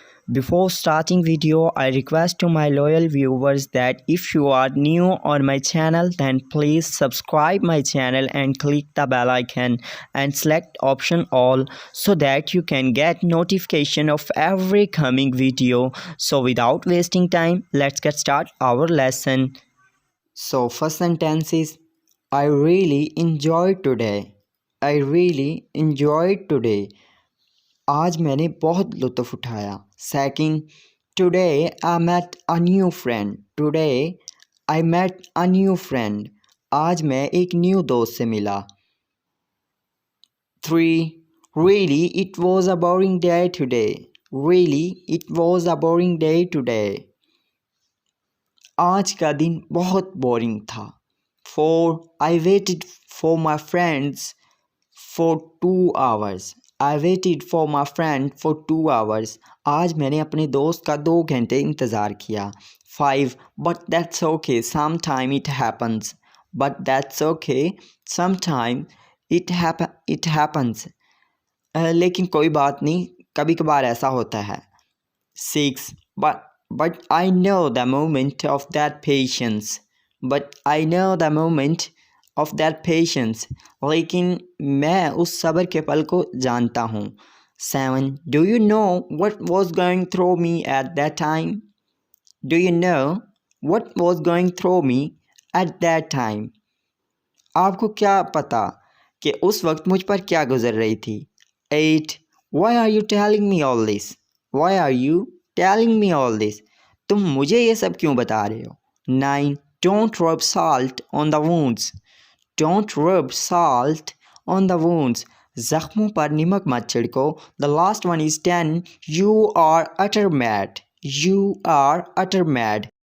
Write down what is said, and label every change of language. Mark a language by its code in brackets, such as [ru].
[en] Before starting video, I request to my loyal viewers that if you are new on my channel, then please subscribe my channel and click the bell icon and select option all so that you can get notification of every coming video. So without wasting time, let's get start our lesson. So first sentence is I really enjoyed today. I really enjoyed today. [hi] आज मैंने बहुत लुत्फ़ उठाया. [en] Second, today I met a new friend. Today I met a new friend. [hi] आज मैं एक new दोस्त से मिला. [en] 3. Really it was a boring day today. Really it was a boring day today. [hi] आज का दिन बहुत बोरिंग था. 4. [en] I waited for my friends for 2 hours. I waited for my friend for 2 hours. [hi] आज मैंने अपने दोस्त का 2 घंटे इंतज़ार किया. [en] 5. But that's okay. Sometime it happens. But that's okay. Sometime it happens. [hi] लेकिन कोई बात नहीं, कभी कभार ऐसा होता है. [en] 6. But I know the moment of that patience. But I know the moment of that patience. [hi] लेकिन मैं उस सब्र के पल को जानता हूँ. [en] 7. Do you know what was going through me at that time? Do you know what was going through me at that time? [hi] आपको क्या पता कि उस वक्त मुझ पर क्या गुजर रही थी. [en] 8. Why are you telling me all this? Why are you telling me all this? [hi] तुम मुझे ये सब क्यों बता रहे हो. [en] 9. Don't rub salt on the wounds. Don't rub salt on the wounds. [hi] जख्मों पर नमक मत छिड़को. [en] The last one is 10. You are utter mad. You are utter mad.